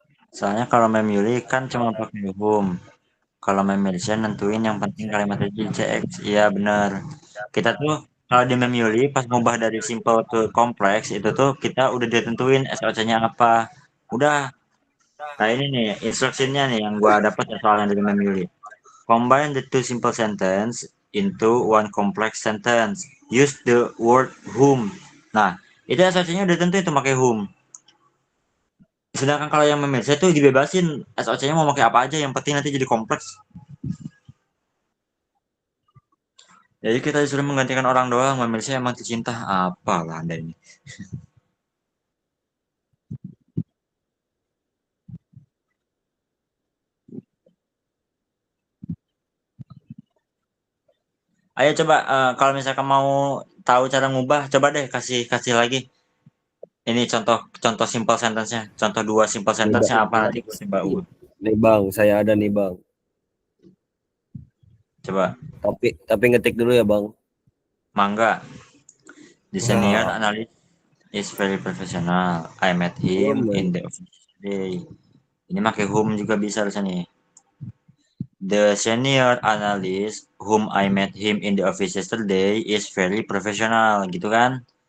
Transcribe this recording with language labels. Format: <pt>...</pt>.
<id>Soalnya kalau memilih kan cuma pakai home. Kalau memilih nentuin yang penting kalimat itu CX. Iya benar. Kita tuh kalau di memilih pas ngubah dari simple ke kompleks itu tuh kita udah ditentuin SOC-nya apa. Udah. Nah ini nih instruksinya nih yang gua dapat soalnya dari memilih.</id> <en>Combine the two simple sentence into one complex sentence. Use the word whom.</en> <id>Nah, itu SOC-nya udah tentu itu pakai whom. Sedangkan kalau yang memilih itu dibebasin SOC-nya mau pakai apa aja, yang penting nanti jadi kompleks. Jadi kita disuruh menggantikan orang doang, memilih emang cinta apalah Anda ini. Ayo coba kalau misalkan mau tahu cara ngubah, coba deh kasih lagi. Ini contoh simple sentence-nya. Contoh 2 simple sentence-nya apa nanti gue coba ubah. Nih bang, saya ada nih bang. Coba. Tapi ngetik dulu ya bang. Mangga.</id> <en>The senior analyst is very professional. I met him in the office today.</en> <id>Ini pakai whom juga bisa di sini.</id> <en>The senior analyst whom I met him in the office yesterday is very professional,</en> <id>gitu kan?</id>